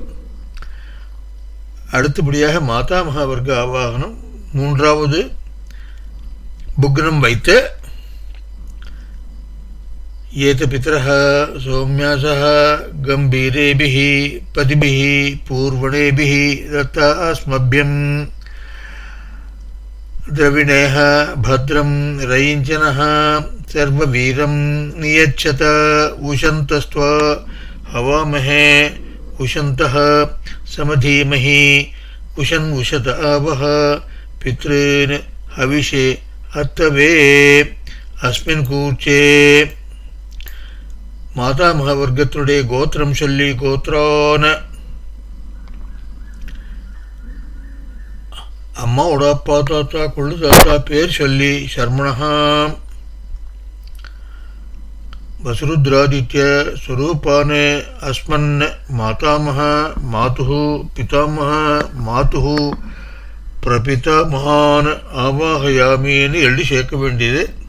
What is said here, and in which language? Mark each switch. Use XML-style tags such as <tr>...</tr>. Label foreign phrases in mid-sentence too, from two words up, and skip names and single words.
<ta>அடுத்தபடியாக மாதாமகா வர்க்க ஆவாகனம். மூன்றாவது புக்னம் வைத்து</ta> <sa>एत पितरः सोम्यासः गम्भीरेभिः पथिभिः पूर्व्येभिः दत्त அஸ்மभ्यं द्रविणेः भद्रं रयिञ्चनः सर्ववीरं नियच्छत उशन्तस्त्वा हवामहे उशन्तः समधीमहि उशन् उशत आवः पितॄन् हविषे अत्तवे अस्मिन् कूर्चे.</sa> <ta>மாதாமக வர்க்கத்தினுடைய கோத்திரம் சொல்லி கோத்ரான அம்மாவோட அப்பா தாத்தா கொள்ளு தாத்தா பேர் சொல்லி</ta> <sa>शर्मणा वसुरुद्रादित्य स्वरूपान् अस्मत् मातामह मातुः पितामह मातुः प्रपितामहान्</sa> <ta>ஆவாஹயாமின்னு எழுதி சேர்க்க வேண்டியது.</ta>